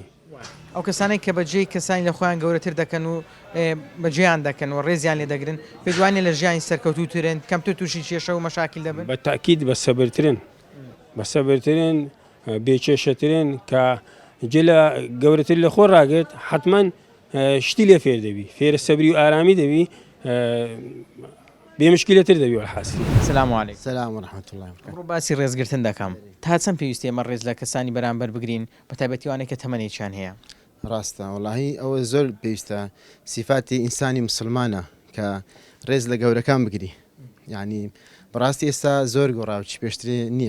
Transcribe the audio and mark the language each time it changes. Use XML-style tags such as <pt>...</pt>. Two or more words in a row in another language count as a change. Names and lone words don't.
<ckb>ئەو کەسانێک کە بەجێی کەسانی لە خۆیان گەورەتر دەکەن و بەجێیان دەکەن و ڕێزیان لێ دەگرن پێ دوانێ لە ژیانی سەرکەوتوترن کەم تو تووشی کێشە و مەشاکیل دەبن بە تاکید بە سەبرترن بێکێشەترن کە جێ لە گەورەتر لە خۆ ڕاگرت حتمما شتی لێ فێر دەبی فێرە سەبری و ئارامی دەبی بێمشکلەتر دەبی وەحاسی</ckb> <ar>سلام علیکم سلام ورحمة الله</ar> <ckb>ڕوو باسی ڕێزگرتن دەکەم تا چەند پێویستی ئەمە ڕێز لە کەسانی بەرامبەر بگرین بە تایبەتیوانێک کە تەمەنێکیان هەیە ڕاستە وڵاهی ئەوە زۆر پێویستە سیفاتی ئینسانی مسلمانە کە ڕێز لە گەورەکان بگری یعنی بەڕاستی ئێستا زۆر گۆڕاو چی پێشترێ نییە</ckb>